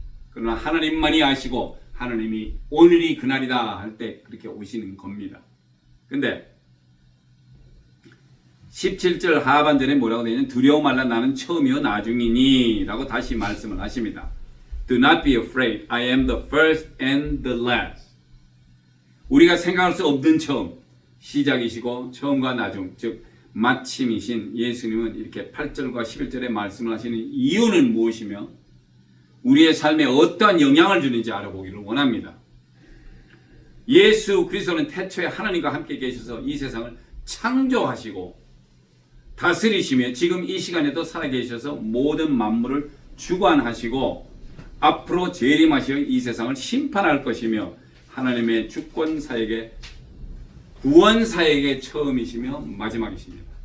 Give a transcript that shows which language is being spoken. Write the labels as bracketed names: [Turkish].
[Korean] 그러나 하나님만이 아시고 하나님이 오늘이 그날이다 할 때 그렇게 오시는 겁니다. 근데 17절 하반절에 뭐라고 되어 있냐면 두려워 말라 나는 처음이요 나중이니 라고 다시 말씀을 하십니다. [English] Do not be afraid. I am the first and the last. [Korean] 우리가 생각할 수 없는 처음, 시작이시고 처음과 나중, 즉 마침이신 예수님은 이렇게 8절과 11절에 말씀을 하시는 이유는 무엇이며 우리의 삶에 어떠한 영향을 주는지 알아보기를 원합니다. 예수 그리스도는 태초에 하나님과 함께 계셔서 이 세상을 창조하시고 다스리시며 지금 이 시간에도 살아계셔서 모든 만물을 주관하시고 앞으로 재림하시어 이 세상을 심판할 것이며 하나님의 주권사역의 구원사역의 처음이시며 마지막이십니다.